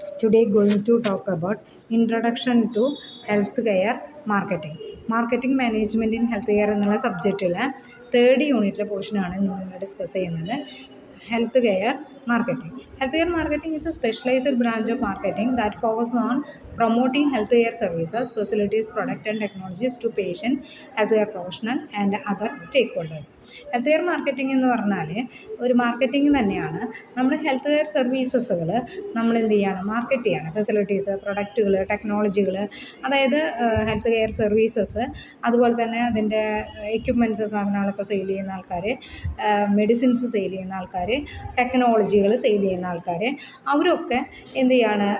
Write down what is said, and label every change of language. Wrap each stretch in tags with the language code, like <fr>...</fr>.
<en>Today going to talk about introduction to healthcare marketing.</en> <ml>Marketing management in healthcare എന്നുള്ള സബ്ജക്റ്റിലെ 3rd യൂണിറ്റിലെ പോർഷനാണ് ഇന്ന് നമ്മൾ ഡിസ്കസ് ചെയ്യുന്നത്.</ml> <en>Healthcare marketing. Healthcare marketing is a specialized branch of marketing that focuses on promoting healthcare services, facilities, products and technologies to patient, healthcare professional and other stakeholders.</en> <ml>Healthcare marketing എന്ന് പറഞ്ഞാൽ ഒരു marketing തന്നെയാണ്. നമ്മുടെ health care സർവീസസുകൾ നമ്മൾ എന്ത് ചെയ്യണം, market ചെയ്യണം. Facilities, പ്രൊഡക്റ്റുകൾ, ടെക്നോളജികൾ, അതായത് ഹെൽത്ത് കെയർ സർവീസസ്, അതുപോലെ തന്നെ അതിൻ്റെ എക്യുപ്മെൻറ്റ്സ്, സാധനങ്ങളൊക്കെ സെയിൽ ചെയ്യുന്ന ആൾക്കാർ, മെഡിസിൻസ് സെയിൽ ചെയ്യുന്ന ആൾക്കാർ, ടെക്നോളജികൾ സെയിൽ ചെയ്യുന്ന ആൾക്കാർ, അവരൊക്കെ എന്ത് ചെയ്യാണ്.</ml>